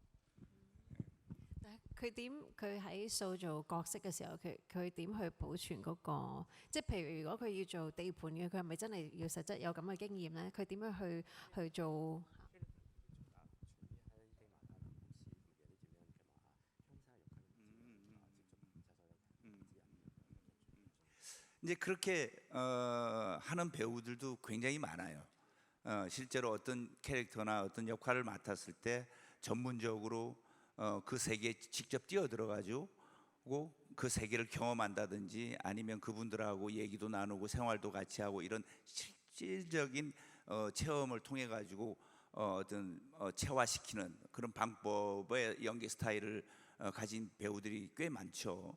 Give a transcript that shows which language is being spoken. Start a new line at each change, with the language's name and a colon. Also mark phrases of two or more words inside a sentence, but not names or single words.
Cantonese: 佢喺塑造角色嘅時候，佢點去保存嗰個？即係譬如如果佢要做地盤嘅，佢係咪真係要實質有咁嘅經驗咧？佢點樣去做？
Korean: 이제 그렇게 하는 배우들도 굉장히 많아요. 실제로 어떤 캐릭터나 어떤 역할을 맡았을 때 전문적으로 그 세계에 직접 뛰어들어가지고 그 세계를 경험한다든지 아니면 그분들하고 얘기도 나누고 생활도 같이 하고 이런 실질적인 체험을 통해 가지고 어떤 체화시키는 그런 방법의 연기 스타일을 가진 배우들이 꽤 많죠.